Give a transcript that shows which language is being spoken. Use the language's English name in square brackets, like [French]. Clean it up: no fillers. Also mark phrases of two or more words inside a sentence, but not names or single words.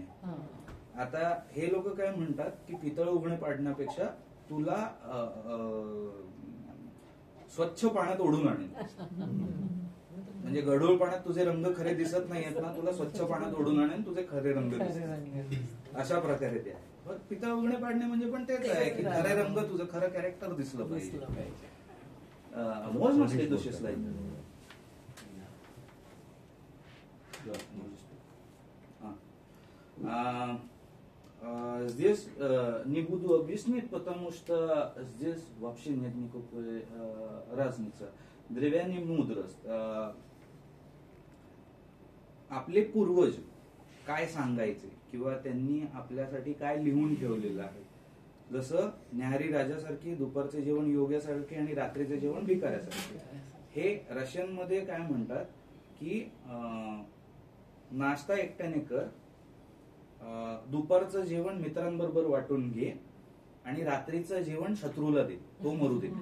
[Marathi] आता हे लोक काय म्हणतात की पितळ उघणे पाडण्यापेक्षा तुला स्वच्छ पाण्यात ओढून आणेल. म्हणजे गढूळ पाण्यात तुझे रंग खरे दिसत नाहीयेत ना, तुला स्वच्छ पाण्यात ओढून आणेल तुझे खरे रंग दिसत. अशा प्रकारे ते आहे. पितळ उघणे पाडणे म्हणजे पण तेच आहे की खरे रंग तुझं खरं कॅरेक्टर दिसलं पाहिजे. [Russian] Можно следующий слайд? Здесь не буду объяснять, потому что здесь вообще нет никакой разницы. Древняя мудрость. [Marathi] आपले पूर्वज काय सांगायचे किंवा त्यांनी आपल्यासाठी काय लिहून ठेवलेलं आहे. जसं न्याहारी राजासारखी, दुपारचे जेवण योग्यासारखे आणि रात्रीचे जेवण भिकाऱ्यासारखे. हे रशियन मध्ये काय म्हणतात की नाश्ता एकट्याने कर, दुपारचं जेवण मित्रांबरोबर वाटून घे आणि रात्रीचं जेवण शत्रूला दे, तो मरू दे.